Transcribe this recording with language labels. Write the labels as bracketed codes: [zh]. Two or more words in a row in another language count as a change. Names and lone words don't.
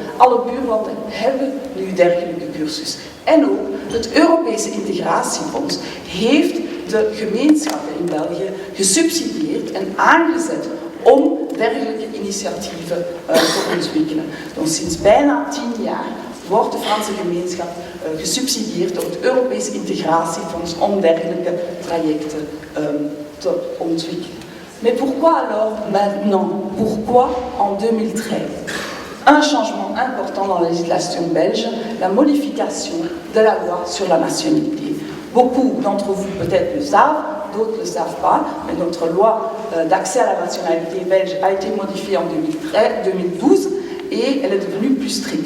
[nl] Alle buurlanden hebben nu dergelijke cursus. En ook het Europese Integratiefonds heeft de gemeenschappen in België gesubsidieerd en aangezet om dergelijke initiatieven te ontwikkelen. Dus sinds bijna 10 jaar wordt de Franse gemeenschap gesubsidieerd door het Europees Integratiefonds om dergelijke trajecten te ontwikkelen. [fr] Mais pourquoi alors maintenant? Pourquoi en 2013? Un changement important dans la législation belge, la modification de la loi sur la nationalité. Beaucoup d'entre vous peut-être le savent, d'autres ne le savent pas, mais notre loi d'accès à la nationalité belge a été modifiée en 2012 et elle est devenue plus stricte.